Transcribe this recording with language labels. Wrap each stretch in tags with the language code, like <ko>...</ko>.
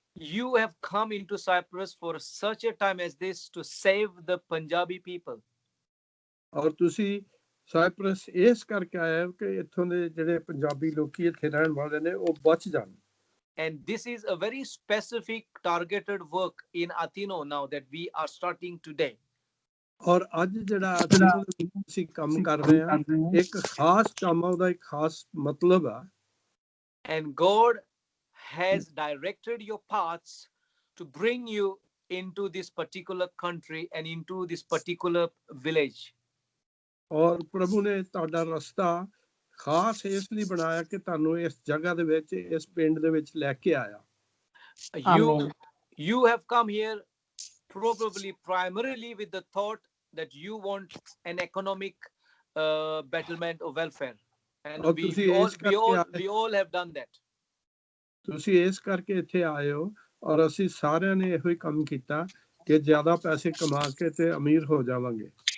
<en>You have come into Cyprus for such a time as this to save the Punjabi people.</en> <pa>ਔਰ ਤੁਸੀਂ cypress ਇਸ ਕਰਕੇ ਆਏ ਹੋ ਕਿ ਇੱਥੋਂ ਦੇ ਜਿਹੜੇ ਪੰਜਾਬੀ ਲੋਕੀ ਇੱਥੇ ਰਹਿਣ ਵਾਲੇ ਨੇ ਉਹ ਬਚ ਜਾਣ।</pa> <en>And this is a very specific targeted work in Athino now that we are starting today.</en> <pa>ਔਰ ਅੱਜ ਜਿਹੜਾ ਅਸੀਂ ਕੰਮ ਕਰ ਰਹੇ ਹਾਂ ਇੱਕ ਖਾਸ ਕੰਮ ਆ, ਉਹਦਾ ਇੱਕ ਖਾਸ ਮਤਲਬ ਆ।</pa> <en>And God has directed your paths to bring you into this particular country and into this particular village.</en> <pa>ਔਰ ਪ੍ਰਭੂ ਨੇ ਤੁਹਾਡਾ ਰਸਤਾ ਖਾਸ ਇਸ ਲਈ ਬਣਾਇਆ ਕਿ ਤੁਹਾਨੂੰ ਇਸ ਜਗ੍ਹਾ ਦੇ ਵਿੱਚ ਇਸ ਪਿੰਡ ਦੇ ਵਿੱਚ ਲੈ ਕੇ ਆਇਆ।</pa> <en>You have come here probably primarily with the thought that you want an economic betterment or welfare, and we all have done that.</en> <pa>ਤੁਸੀਂ ਇਸ ਕਰਕੇ ਇੱਥੇ ਆਏ ਹੋ ਔਰ ਅਸੀਂ ਸਾਰਿਆਂ ਨੇ ਇਹੋ ਹੀ ਕੰਮ ਕੀਤਾ ਕਿ ਜ਼ਿਆਦਾ ਪੈਸੇ ਕਮਾ ਕੇ ਤੇ ਅਮੀਰ ਹੋ ਜਾਵਾਂਗੇ।</pa>